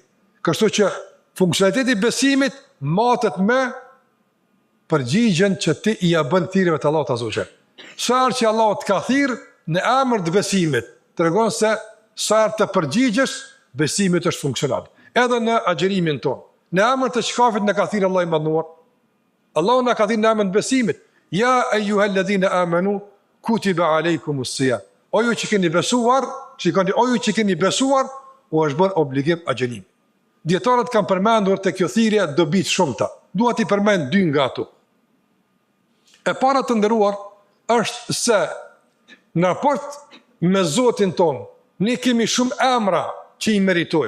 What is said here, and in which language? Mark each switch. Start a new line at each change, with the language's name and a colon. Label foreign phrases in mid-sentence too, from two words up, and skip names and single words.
Albanian: Kështu që funksionaliteti i besimit matet me përgjigjen që ti i ja bën thirrjeve të Allahut
Arabic: عز وجل.
Albanian: Sa herë që Allah të ka thirrë në emër të besimit, tregon se sa herë të përgjigjesh, besimi është funksional. Edhe në agjerimin tonë, në emër të shkafit na ka thirrë Allah i madhnuar. Allah na ka thirrë në emër të besimit.
Arabic: يا أيها الذين آمنوا كتب عليكم الصيام.
Albanian: O ju që keni besuar, që keni besuar, u është bërë obligim agjerim. Dietarët kanë përmendur te kjo thirrje dobi të shumta. Dua t'i përmend dy nga ato. E para të nderuar është se në raport me Zotin ton, ne kemi shumë emra që i meritojmë.